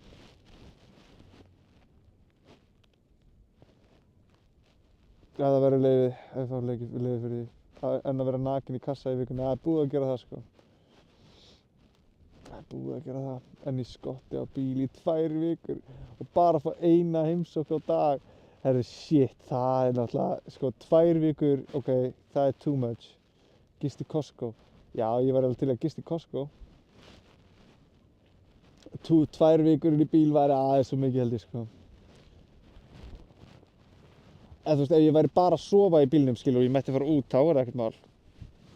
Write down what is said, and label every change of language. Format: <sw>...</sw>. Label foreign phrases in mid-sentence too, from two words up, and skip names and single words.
<is>Já, það verður leyfi, ef það var leyfi fyrir því. En að vera nakinn í kassa í vikunni, það er búið að gera það, sko. Það er búið að gera það. En í skotti á bíl í 2 vikur og bara að fá eina heimsókn á dag. Herru, shit, það er náttúrulega, sko, 2 vikur, ok, það er</is> <en>too much.</en> <is>Gist í Costco. Já, ég var alveg til að gist í Costco. 2 vikur inn í bíl væri aðeins svo mikið held ég, sko. En þú veist, ef ég væri bara að sofa í bílnum, skilur, og ég mætti fara út, þá er það ekkert mál.</is>